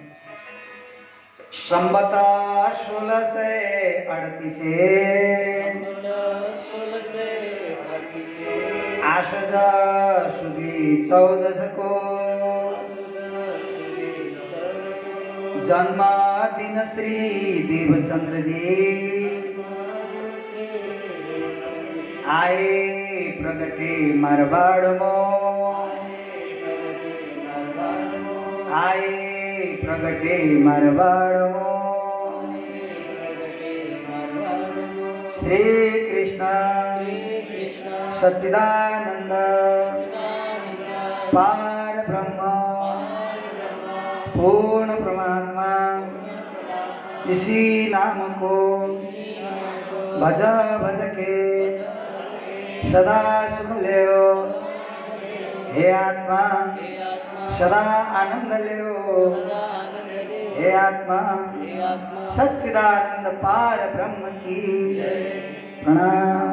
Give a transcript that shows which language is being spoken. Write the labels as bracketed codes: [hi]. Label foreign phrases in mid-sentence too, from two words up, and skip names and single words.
[ne] चौपाई दोहोऱ्याएर संबत 1638 आशुद सुदी 14 को जन्मदिन श्री देवचंद्र जी [hi] आए प्रगटे मारवाड़ मो आए प्रगटे मारवाड़ मो श्री कृष्ण सच्चिदानंद पार ब्रह्म पूर्ण परमात्मा इसी नाम को भज भज के सदा सुन ले हे आत्मा सदा आनंद ले हे आत्मा सच्चिदानंद पार ब्रह्म की प्रणाम।